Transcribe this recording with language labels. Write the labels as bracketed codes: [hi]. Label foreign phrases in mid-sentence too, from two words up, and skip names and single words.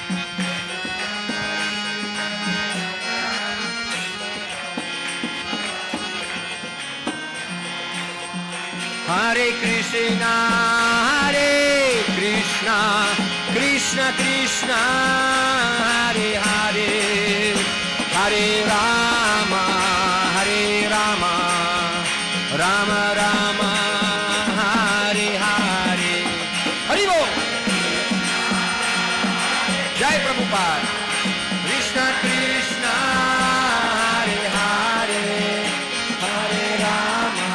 [sa] হরে কৃষ্ণ কৃষ্ণ কৃষ্ণ হরে হরে হরে রাম राम राम हरे हरे हरि बोल जय प्रभुपाद कृष्ण कृष्ण हरे हरे हरे राम